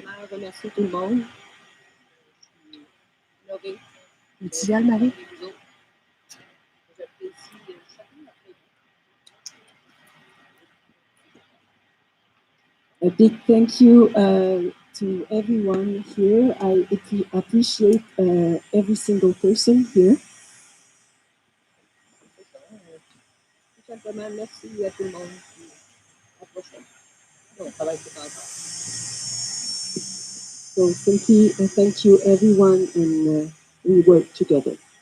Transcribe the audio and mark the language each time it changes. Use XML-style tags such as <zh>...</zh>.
<fr>remercier tout le monde. Honorer Tu Marie? vous autres. J'apprécie chacun d'entre vous.</fr> <en>A big thank you to everyone here. I appreciate every single person here.</en> <fr>Tout simplement, merci à tout le monde. Puis à la prochaine. On travaille tout ensemble.</fr> <en>So simply thank you everyone, and we work together.</en>